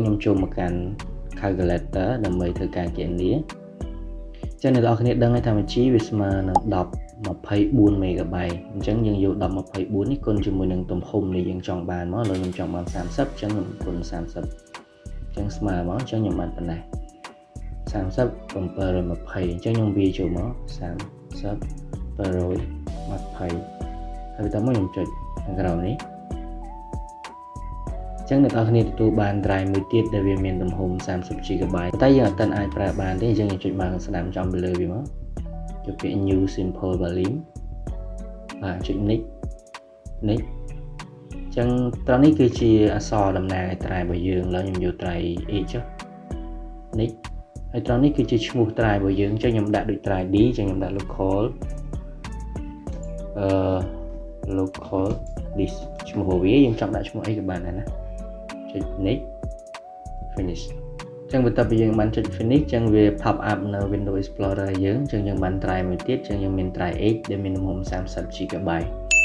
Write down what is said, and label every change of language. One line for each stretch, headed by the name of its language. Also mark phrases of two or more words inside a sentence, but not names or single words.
Khmer: ខ្ញុំចូលមកកាន់ calculator ដើម្បីធ្វើការគណនាចឹងអ្នកនរគ្នាដឹងហើយថាមួយ G វាស្មើនឹង1024 MB អញ្ចឹងយើងយក1024នេះគុណជាមួយនឹងទំហំដែលយើងចង់បានមកឥឡូវខ្ញុំចង់បាន30អញ្ចឹងខ្ញុំគុណ30អញ្ចឹងស្មើមកអញ្ចឹងខ្ញុំបានប៉ុណ្ណេះ30 720អញ្ចឹងខ្ញុំវាចូលមក30 720ហើយបន្ទាប់មកខ្ញុំចុចខាងក្រោមនេះ ចឹងអ្នកនរគ្នាទទួលបាន drive មួយទៀតដែលវាមានទំហំ30 GB តែយើងអត់ទាន់អាចប្រើបានទេអញ្ចឹងយើងចុចមកស្ដាំចំពីលើវាមកចុចពាក្យ
English: new simple volume
Khmer: បាទចុច next អញ្ចឹងត្រង់នេះគឺជាអក្សរតំណាងឲ្យ drive របស់យើងឥឡូវខ្ញុំយក drive H ចុះ next ហើយត្រង់នេះគឺជាឈ្មោះ drive របស់យើងអញ្ចឹងខ្ញុំដាក់ដូច drive D អញ្ចឹងខ្ញុំដាក់ local
English: local disk
Khmer: ឈ្មោះរបស់វាយើងចង់ដាក់ឈ្មោះអីក៏បានដែរណាចុច next finish អញ្ចឹងបន្ទាប់ពីយើងបានចុច finish អញ្ចឹងវា
English: pop up
Khmer: នៅ Windows Explorer យើងអញ្ចឹងយើងបាន drive មួយទៀតអញ្ចឹងយើងមាន drive H ដែលមានទំហំ30 GB